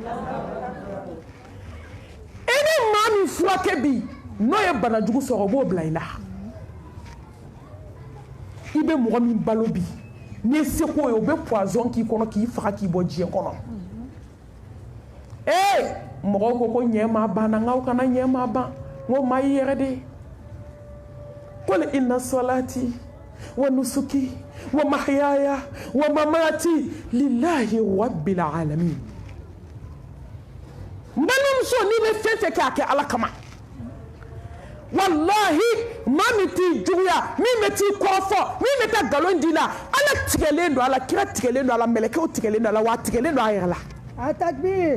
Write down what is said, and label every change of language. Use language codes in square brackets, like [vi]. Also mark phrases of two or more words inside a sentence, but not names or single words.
[bm] e ni maa min furakɛ bi n'o ye banajugu sɔrɔ o b'o bila i la i bɛ mɔgɔ min balo bi n'i ye seko ye o bɛ poison k'i kɔnɔ k'i faga k'i bɔ diɲɛ kɔnɔ mɔgɔw ko ɲɛ ma banna nkaw kana ɲɛ ma ban n ko maa y'i yɛrɛ de ye [ar] قل إن صلاتي ونسكي ومحياي ومماتي لله رب العالمين [bm] n balimamuso n'i bɛ fɛn fɛn kɛ a kɛ ala kama wallahi maa min t'i juguya min bɛ t'i kɔrɔfɔ min bɛ taa nkalon d'i la ala tigɛlen don a la kira tigɛlen don a la mɛlɛkɛw tigɛlen don a la wa a tigɛlen don a yɛrɛ la Atakbir.